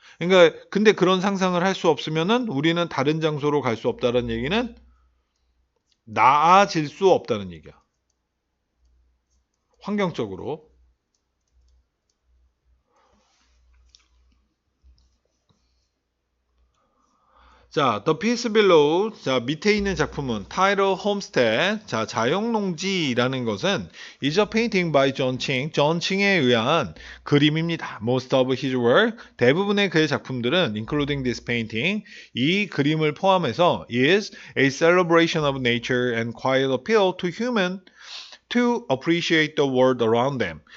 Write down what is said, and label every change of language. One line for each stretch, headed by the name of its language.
Korean: 그러니까 근데 그런 상상을 할 수 없으면은 우리는 다른 장소로 갈 수 없다는 얘기는 나아질 수 없다는 얘기야. 환경적으로.
English: 자, The Piece Below.
Korean: 자, 밑에 있는 작품은 Tidal Homestead. 자, 자영농지라는 것은
English: is a painting by John Ching.
Korean: John Ching에 의한 그림입니다.
English: Most of his work.
Korean: 대부분의 그의 작품들은
English: including this painting.
Korean: 이 그림을 포함해서
English: is a celebration of nature and quiet appeal to human to appreciate the world around them.